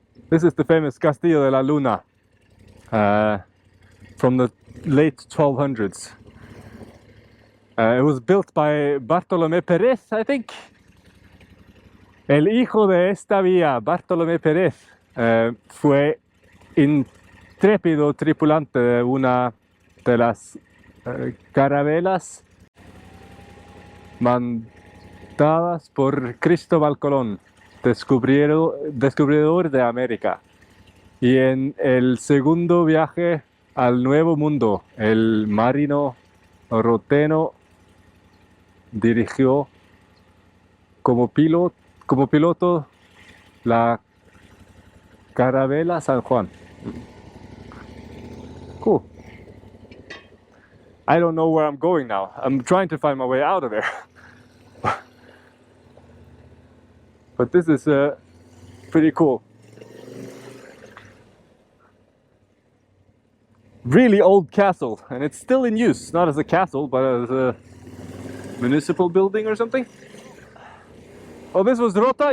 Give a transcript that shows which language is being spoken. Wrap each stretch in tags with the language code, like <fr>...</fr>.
<en>This is the famous Castillo de la Luna from the late 1200s. It was built by Bartolomé Pérez, I think.</en> <es>El hijo de esta vía, Bartolomé Pérez, fue intrépido tripulante de una de las carabelas mandadas por Cristóbal Colón, descubridor de América. Y en el segundo viaje al Nuevo Mundo, el marino roteno dirigió como piloto la carabela San Juan.</es> <en>Cool. I don't know where I'm going now. I'm trying to find my way out of there. But this is pretty cool. Really old castle, and it's still in use, not as a castle, but as a municipal building or something. Well, this was Rota.</en>